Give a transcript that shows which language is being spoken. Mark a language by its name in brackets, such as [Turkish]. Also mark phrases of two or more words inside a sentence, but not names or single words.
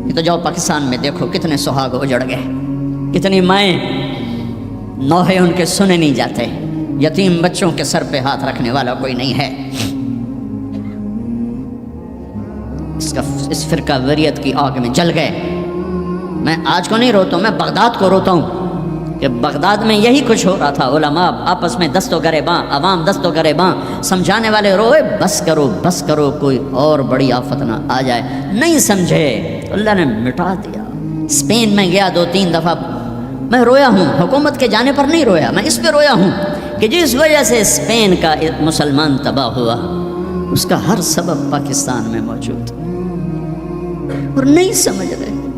[Urdu] یہ تو جاؤ پاکستان میں دیکھو کتنے سہاگ اجڑ گئے، کتنی مائیں نوحے ان کے سنے نہیں جاتے، یتیم بچوں کے سر پہ ہاتھ رکھنے والا کوئی نہیں ہے. اس فرقہ واریت کی آگ میں جل گئے. میں آج کو نہیں روتا ہوں، میں بغداد کو روتا ہوں کہ بغداد میں یہی کچھ ہو رہا تھا. علماء آپس میں دست و گریباں، عوام دست و گریباں، سمجھانے والے روئے بس کرو بس کرو، کوئی اور بڑی آفت نہ آ جائے. نہیں سمجھے تو اللہ نے مٹا دیا. اسپین میں گیا 2-3 دفعہ، میں رویا ہوں. حکومت کے جانے پر نہیں رویا، میں اس پہ رویا ہوں کہ جس وجہ سے اسپین کا مسلمان تباہ ہوا اس کا ہر سبب پاکستان میں موجود اور نہیں سمجھ رہے.